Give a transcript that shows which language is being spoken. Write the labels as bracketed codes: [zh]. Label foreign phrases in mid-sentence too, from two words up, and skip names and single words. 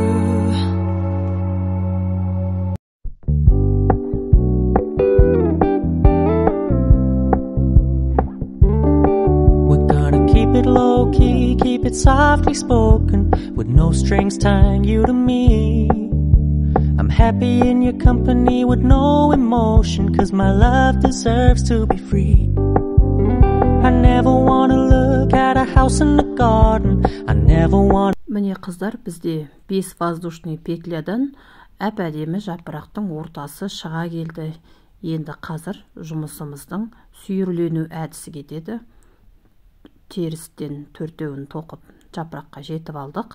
[en] We're gonna keep it low key, keep it softly spoken, with no strings tying you to me. I'm happy in your company with no emotion, 'cause my love deserves to be free. I never wanna look at a house in the garden. I never want. [kk] Міне қыздар, бізде 5 воздушный петлядан әп-әдемі жапырақтың ортасы шыға келді. Енді қазір жұмысымыздың сүйірлену әдісі кетеді. Терістен 4-еуін тоқып жапыраққа жетіп алдық.